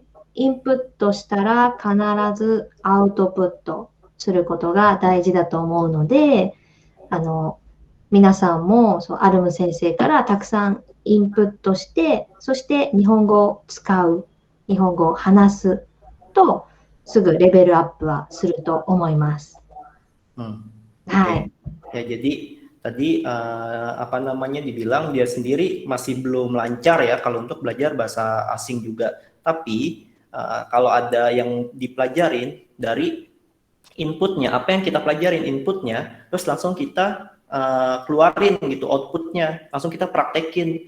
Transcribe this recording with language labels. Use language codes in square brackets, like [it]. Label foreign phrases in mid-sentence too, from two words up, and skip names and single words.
[ja] インプットしたら必ずアウトプットすることが大事だと思うので、皆さんもアルム先生からたくさんインプットして、そして日本語を使う、日本語を話すと、すぐレベルアップはすると思います。 [id] はい。Ya, jadi tadi apa namanya dibilang dia sendiri masih belum lancar ya kalau untuk belajar bahasa asing juga. Tapi kalau ada yang dipelajarin dari inputnya, apa yang kita pelajarin inputnya, terus langsung kita keluarin gitu outputnya, langsung kita praktekin.